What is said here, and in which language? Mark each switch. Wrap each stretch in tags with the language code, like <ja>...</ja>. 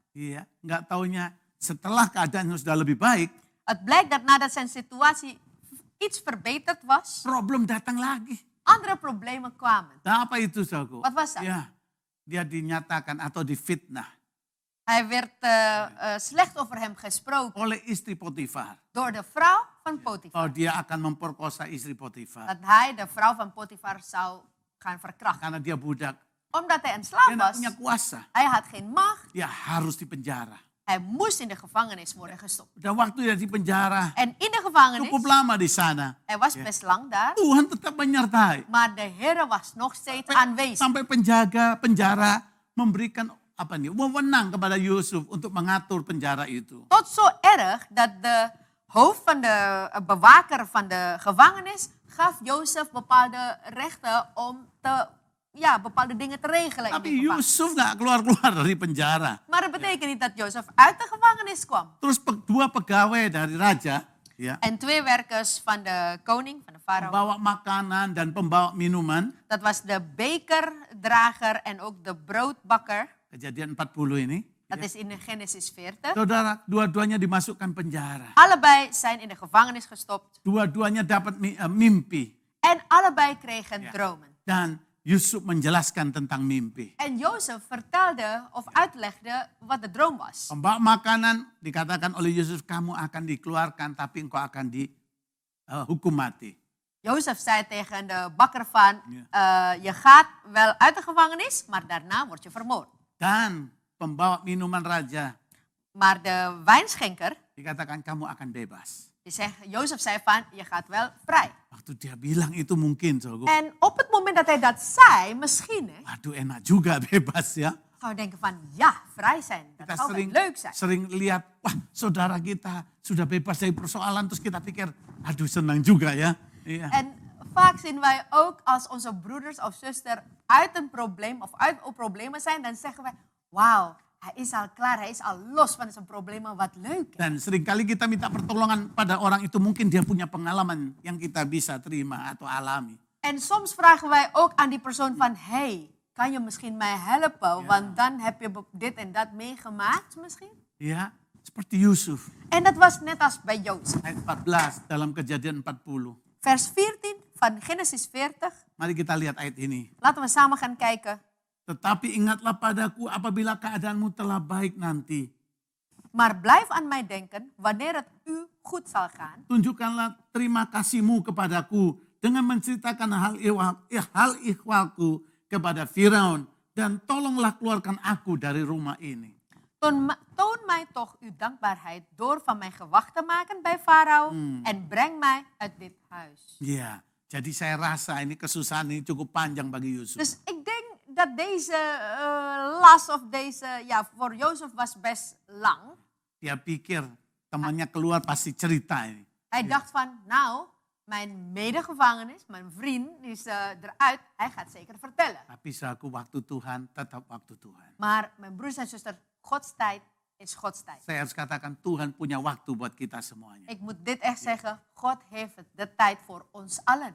<id>iya, nggak taunya setelah keadaan sudah lebih baik,</id> <nl>Het blijkt dat nadat zijn situatie iets verbeterd was,</nl> <id>problem datang lagi.</id> <nl>andere problemen kwamen.</nl> <id>Nah, apa itu saudaraku?</id> <nl>Wat was dat?</nl> <id>Ya, dia dinyatakan atau difitnah</id> <nl>Hij werd slecht over hem gesproken</nl> <id>oleh istri Potifar.</id> <nl>door de vrouw van Potifar.</nl> <id>Oh, dia akan memperkosa istri Potifar.</id> <nl>Dat hij de vrouw van Potifar zou gaan verkrachten.</nl> <id>Karena dia budak,</id> <nl>Omdat hij een</nl> <id>dia</id> <nl>slaaf</nl> <id>nggak</id> <nl>was,</nl> <id>punya kuasa.</id> <nl>hij had geen macht.</nl> <id>Dia harus dipenjara.</id> <nl>Hij moest in de gevangenis worden gestopt.</nl> <id>Dan waktu dia di penjara,</id> <nl>En in de gevangenis,</nl> <id>cukup lama di sana.</id> <nl>hij was best lang daar,</nl> <id>Tuhan tetap menyertai.</id> <nl>maar de Heer was nog steeds aanwezig.</nl> <id>Sampai penjaga penjara memberikan wewenang kepada Yusuf untuk mengatur penjara itu.</id> <nl>Tot zo erg dat de hoofd van de bewaker van de gevangenis gaf Jozef bepaalde rechten om bepaalde dingen te regelen in de</nl> <id>Tapi</id> <nl>gevangenis.</nl> <id>Yusuf nggak keluar-keluar dari penjara.</id> <nl>Maar dat betekent niet dat Jozef uit de gevangenis kwam.</nl> <id>Terus dua pegawai dari raja, ya,</id> <nl>En 2 werkers van de koning, van de farao.</nl> <id>pembawa makanan dan pembawa minuman.</id> <nl>Dat was de bekerdrager en ook de broodbakker.</nl> <id>Kejadian 40 ini.</id> <nl>Dat is in de Genesis 40.</nl> <id>Saudara, dua-duanya dimasukkan penjara.</id> <nl>Allebei zijn in de gevangenis gestopt.</nl> <id>Dua-duanya dapat mimpi.</id> <nl>En allebei kregen dromen.</nl> <id>Dan Yusuf menjelaskan tentang mimpi.</id> <nl>En Jozef vertelde of uitlegde wat de droom was.</nl> <id>Pembawa makanan dikatakan oleh Yusuf, kamu akan dikeluarkan tapi engkau akan dihukum mati.</id> <nl>Jozef zei tegen de bakker van, je gaat wel uit de gevangenis, maar daarna word je vermoord.</nl> <id>Dan pembawa minuman raja</id> <nl>Maar de wijnschenker,</nl> <id>dikatakan kamu akan bebas.</id> <nl>Jozef zei van, je gaat wel vrij.</nl> <id>Waktu dia bilang itu mungkin, saudara.</id> <nl>En op het moment dat hij dat zei, misschien</nl> <id>Waduh, enak juga bebas ya.</id> <nl>gaan we denken van, ja, vrij zijn, dat</nl> <id>Kita</id> <nl>zou wel leuk zijn.</nl> <id>sering lihat, wah saudara kita sudah bebas dari persoalan. Terus kita pikir, aduh senang juga ya. Iya.</id> <nl>En vaak zien wij ook als onze broeders of zuster uit een probleem of uit problemen zijn, dan zeggen wij, wauw, hij is al klaar, hij is al los van zijn problemen, wat leuk. Hè?</nl> <id>Dan seringkali kita minta pertolongan pada orang itu, mungkin dia punya pengalaman yang kita bisa terima atau alami.</id> <nl>En soms vragen wij ook aan die persoon van, hey, kan je misschien mij helpen? Want dan heb je dit en dat meegemaakt misschien.</nl> <id>Ya, seperti Yusuf.</id> <nl>En dat was net als bij Jozef.</nl> <id>Ayat 14 dalam Kejadian 40.</id> <nl>Vers 14 van Genesis 40.</nl> <id>Mari kita lihat ayat ini.</id> <nl>Laten we samen gaan kijken.</nl> <id>Tetapi ingatlah padaku apabila keadaanmu telah baik nanti.</id> <nl>Maar blijf aan mij denken wanneer het u goed zal gaan.</nl> <id>Tunjukkanlah terima kasihmu kepadaku dengan menceritakan hal ihwalku kepada Firaun. Dan tolonglah keluarkan aku dari rumah ini.</id> <nl>Toon mij toch uw dankbaarheid door van mij gewacht te maken bij Farao. En breng mij uit dit huis.</nl> <id>Ya, jadi saya rasa ini kesusahan ini cukup panjang bagi Yusuf.</id> <nl>Dus ik denk dat deze last of deze, voor Jozef was best lang.</nl> <id>Dia pikir temannya keluar pasti cerita ini.</id> <nl>Hij dacht van, nou, mijn medegevangenis, mijn vriend, is eruit. Hij gaat zeker vertellen.</nl> <id>Tapi saku waktu Tuhan tetap waktu Tuhan.</id> <nl>Maar mijn broers en zuster, Gods tijd is Gods tijd.</nl> <id>Saya harus katakan Tuhan punya waktu buat kita semuanya.</id> <nl>Ik moet dit echt zeggen, God heeft de tijd voor ons allen.</nl>